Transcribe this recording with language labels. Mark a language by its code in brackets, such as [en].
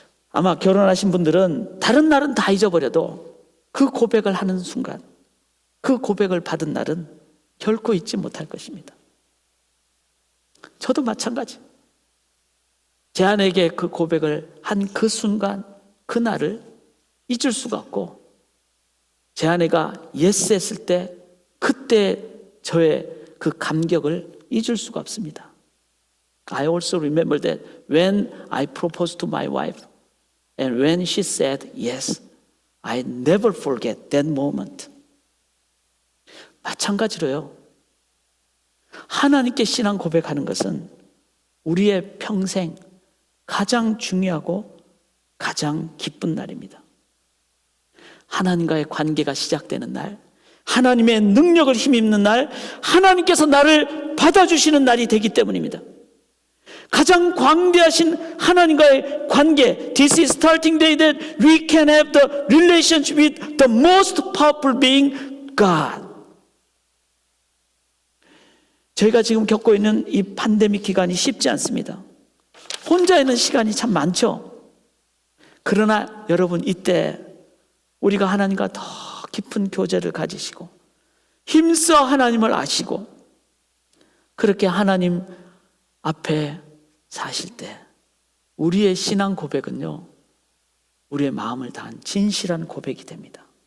[ko] 아마 결혼하신 분들은 다른 날은 다 잊어버려도 그 고백을 하는 순간, 그 고백을 받은 날은 결코 잊지 못할 것입니다. 저도 마찬가지. 제 아내에게 그 고백을 한 그 순간, 그 날을 잊을 수가 없고, 제 아내가 예스 했을 때 그때 저의 그 감격을 잊을 수가 없습니다. [en] I also remember that when I proposed to my wife and when she said yes, I never forget that moment. [ko] 마찬가지로요, 하나님께 신앙 고백하는 것은 우리의 평생 가장 중요하고 가장 기쁜 날입니다. 하나님과의 관계가 시작되는 날, 하나님의 능력을 힘입는 날, 하나님께서 나를 받아주시는 날이 되기 때문입니다. 가장 광대하신 하나님과의 관계, [en] This is starting day that we can have the relationship with the most powerful being, God. [ko] 저희가 지금 겪고 있는 이 팬데믹 기간이 쉽지 않습니다. 혼자 있는 시간이 참 많죠. 그러나 여러분, 이때 우리가 하나님과 더 깊은 교제를 가지시고 힘써 하나님을 아시고 그렇게 하나님 앞에 사실 때 우리의 신앙 고백은요, 우리의 마음을 다한 진실한 고백이 됩니다.